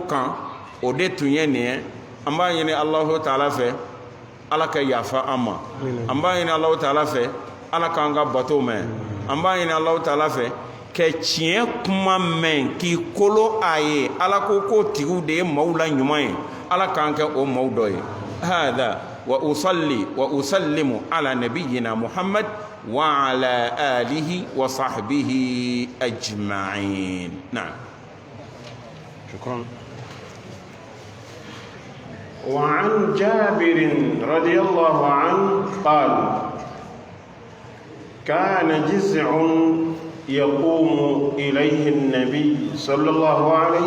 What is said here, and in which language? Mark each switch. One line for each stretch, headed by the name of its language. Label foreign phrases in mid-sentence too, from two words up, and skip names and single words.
Bambara: kan o de tun ye nin ye an b'a ɲini Alahu taala fɛ ala ka yafa an ma an b'a ɲini Alahu taala fɛ ala k'an ka bato mɛn an b'a ɲini Alahu taala fɛ ka tiɲɛ kuma mɛn k'i kolo a ye ala ko k'o tigiw de ye maaw la ɲuman ye ala k'an kɛ o maaw dɔ ye hada
Arabic: وأصلي وأسلم على نبينا محمد وعلى آله وصحبه أجمعين
Bambara: na'am
Arabic: shukran وعن جابر رضي الله عنه قال كان جزع يقوم إليه النبي صلى الله عليه